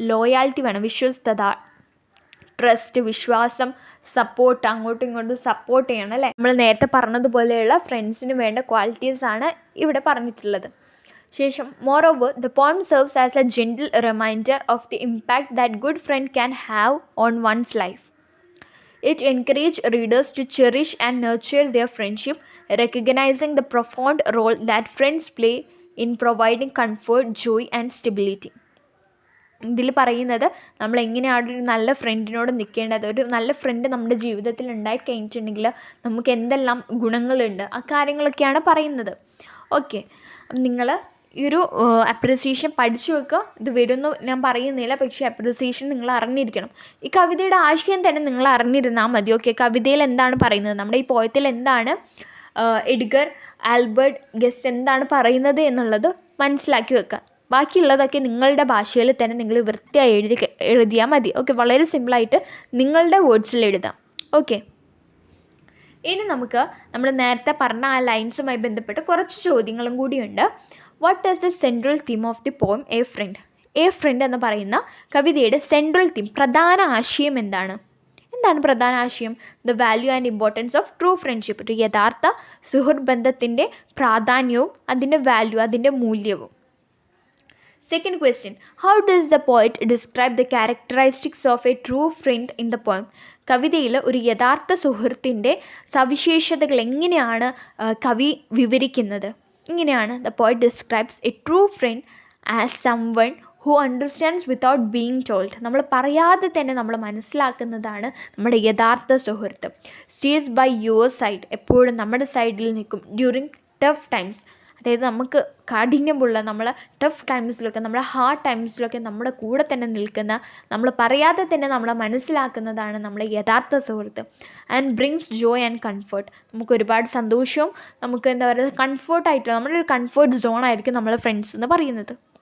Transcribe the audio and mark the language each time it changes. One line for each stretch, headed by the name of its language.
Malayalam: Loyalty വേണം, വിശ്വസ്തത, trust, വിശ്വാസം, സപ്പോർട്ട്, അങ്ങോട്ടും ഇങ്ങോട്ടും സപ്പോർട്ട് ചെയ്യണം, അല്ലേ? നമ്മൾ നേരത്തെ പറഞ്ഞതുപോലെയുള്ള ഫ്രണ്ട്സിന് വേണ്ട ക്വാളിറ്റീസാണ് ഇവിടെ പറഞ്ഞിട്ടുള്ളത്.
English: ശേഷം moreover the poem serves as a gentle reminder of the impact that good friend can have on one's life. It encourages readers to cherish and nurture their friendship, recognizing the profound role that friends play in providing comfort, joy and stability.
Malayalam: ഇതിൽ പറയുന്നത് നമ്മൾ എങ്ങനെയാണ് ഒരു നല്ല ഫ്രണ്ടിനോട് നിൽക്കേണ്ടത്. ഒരു നല്ല front നമ്മുടെ ജീവിതത്തിൽ ഉണ്ടായി കഴിഞ്ഞിട്ടുണ്ടെങ്കിൽ നമുക്ക് എന്തെല്ലാം ഗുണങ്ങളുണ്ട്, ആ കാര്യങ്ങളൊക്കെയാണ് പറയുന്നത്. ഓക്കെ, നിങ്ങൾ ഈ ഒരു അപ്രിസിയേഷൻ പഠിച്ചു വെക്കുക. ഇത് വരുമെന്ന് ഞാൻ പറയുന്നില്ല, പക്ഷേ അപ്രിസിയേഷൻ നിങ്ങൾ അറിഞ്ഞിരിക്കണം. ഈ കവിതയുടെ ആശയം തന്നെ നിങ്ങൾ അറിഞ്ഞിരുന്നാൽ മതി. ഓക്കെ, കവിതയിൽ എന്താണ് പറയുന്നത്, നമ്മുടെ ഈ പോയത്തിൽ എന്താണ് എഡ്ഗർ ആൽബർട്ട് ഗസ്റ്റ് എന്താണ് പറയുന്നത് എന്നുള്ളത് മനസ്സിലാക്കി വെക്കുക. ബാക്കിയുള്ളതൊക്കെ നിങ്ങളുടെ ഭാഷയിൽ തന്നെ നിങ്ങൾ വൃത്തിയായി എഴുതിയാൽ മതി. ഓക്കെ, വളരെ സിമ്പിളായിട്ട് നിങ്ങളുടെ വേർഡ്സിൽ എഴുതാം. ഓക്കെ, ഇനി നമുക്ക് നമ്മൾ നേരത്തെ പറഞ്ഞ ആ ലൈൻസുമായി ബന്ധപ്പെട്ട് കുറച്ച് ചോദ്യങ്ങളും കൂടിയുണ്ട്.
English: What is the central theme of the poem a friend?
Malayalam: A friend എന്ന് പറയുന്ന കവിതയുടെ സെൻട്രൽ തീം, പ്രധാന ആശയം എന്താണ്? പ്രധാന ആശയം?
English: The value and importance of true friendship.
Malayalam: ഒരു യഥാർത്ഥ സുഹൃത്ത് ബന്ധത്തിൻ്റെ പ്രാധാന്യവും അതിൻ്റെ വാല്യൂ, അതിൻ്റെ മൂല്യവും.
English: Second question, how does the poet describe the characteristics of a true friend in the poem?
Malayalam: കവിതയിൽ ഒരു യഥാർത്ഥ സുഹൃത്തിൻ്റെ സവിശേഷതകൾ എങ്ങനെയാണ് കവി വിവരിക്കുന്നത്?
English: ഇങ്ങനെയാണ്, the poet describes a true friend as someone who understands without being told.
Malayalam: നമ്മൾ പറയാതെ തന്നെ നമ്മൾ മനസ്സിലാക്കുന്നതാണ് നമ്മുടെ യഥാർത്ഥ സുഹൃത്ത്.
English: stays by your side,
Malayalam: എപ്പോഴും നമ്മുടെ സൈഡിൽ നിൽക്കും.
English: during tough times,
Malayalam: അതായത് നമുക്ക് കാഠിന്യമുള്ള നമ്മളെ ടഫ് ടൈംസിലൊക്കെ നമ്മുടെ ഹാർഡ് ടൈംസിലൊക്കെ നമ്മുടെ കൂടെ തന്നെ നിൽക്കുന്ന, നമ്മൾ പറയാതെ തന്നെ നമ്മളെ മനസ്സിലാക്കുന്നതാണ് നമ്മളെ യഥാർത്ഥ സുഹൃത്ത്.
English: And brings joy and comfort.
Malayalam: നമുക്ക് ഒരുപാട് സന്തോഷവും നമുക്ക് എന്താ പറയുക കംഫർട്ടായിട്ടുള്ള നമ്മുടെ ഒരു കംഫർട്ട് സോണായിരിക്കും നമ്മളെ ഫ്രണ്ട്സ് എന്ന് പറയുന്നത്.